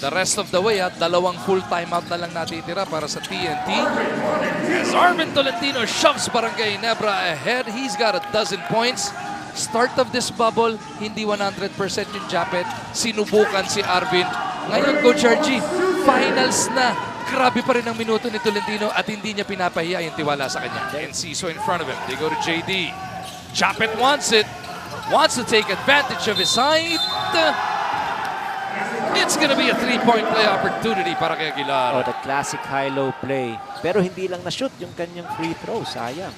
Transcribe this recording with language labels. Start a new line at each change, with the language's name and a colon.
English: The rest of the way,
Filipino: dalawang full timeout na lang natitira para sa TNT.
English: As Arvin Tolentino shoves Barangay Ginebra ahead, he's got 12 points. Start of this bubble,
Filipino: hindi 100% yung Japet. Sinubukan si Arvin. Ngayon, Coach RG, finals na. Grabe pa rin ang minuto ni Tolentino at hindi niya pinapahiya yung tiwala sa kanya.
English: Enciso in front of him. They go to JD. Japet wants it. Wants to take advantage of his height. It's gonna be a three-point play opportunity
Filipino: para kay Aguilar.
English: Oh, the classic high-low play.
Filipino: Pero hindi lang na-shoot yung kanyang free throw. Sayang.